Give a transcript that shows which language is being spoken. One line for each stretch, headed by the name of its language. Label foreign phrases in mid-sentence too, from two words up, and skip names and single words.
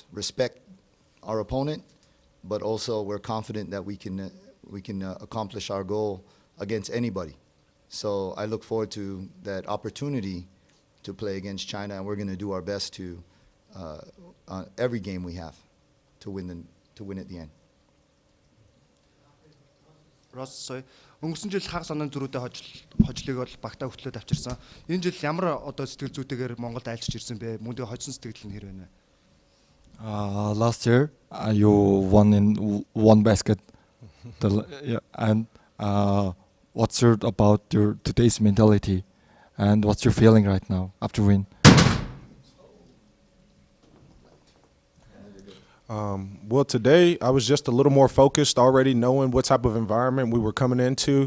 English: Respect our opponent, but also we're confident that we can accomplish our goal against anybody. So I look forward to that opportunity to play against China, and we're going to do our best to every game we have to win at the end. Ross,
Mongolian: өнгөрсөн жил хагас оноо зөрүүтэй хожлыг бол багтаа хөтлөөд авчирсан. Энэ жил ямар одоо сэтгэл зүйтэйгээр Монголд айлчж ирсэн бэ? Мөн тэгээ хожсон сэтгэл нь хэр вэ?
English: Last year, you won in one basket. And what's your about your today's mentality, and what's your feeling right now after win? Well, today I was just a little more focused, already knowing what type of environment we were coming into.